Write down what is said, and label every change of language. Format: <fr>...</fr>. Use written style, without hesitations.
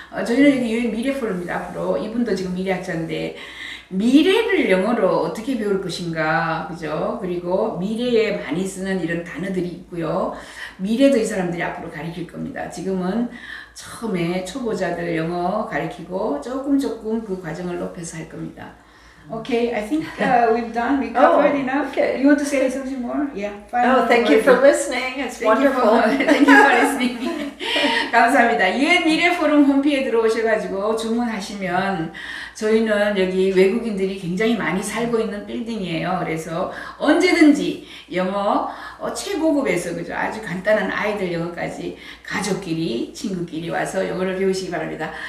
<ko>저희는 여기 유엔미래포럼입니다. 앞으로 이분도 지금 미래학자인데 미래를 영어로 어떻게 배울 것인가, 그죠? 그리고 미래에 많이 쓰는 이런 단어들이 있고요. 미래도 이 사람들이 앞으로 가르칠 겁니다. 지금은 처음에 초보자들 영어 가르치고 조금 그 과정을 높여서 할 겁니다.</ko> <en>Okay, I think we've done. We covered enough. Okay. You want to say something more? Yeah. thank you for listening. It's wonderful. Thank you for listening.</en> <ko>감사합니다. 유엔미래포럼 홈페이지에 들어오셔가지고 주문하시면 저희는 여기 외국인들이 굉장히 많이 살고 있는 빌딩이에요. 그래서 언제든지 영어 최고급에서, 그죠? 아주 간단한 아이들 영어까지 가족끼리, 친구끼리 와서 영어를 배우시기 바랍니다.</ko>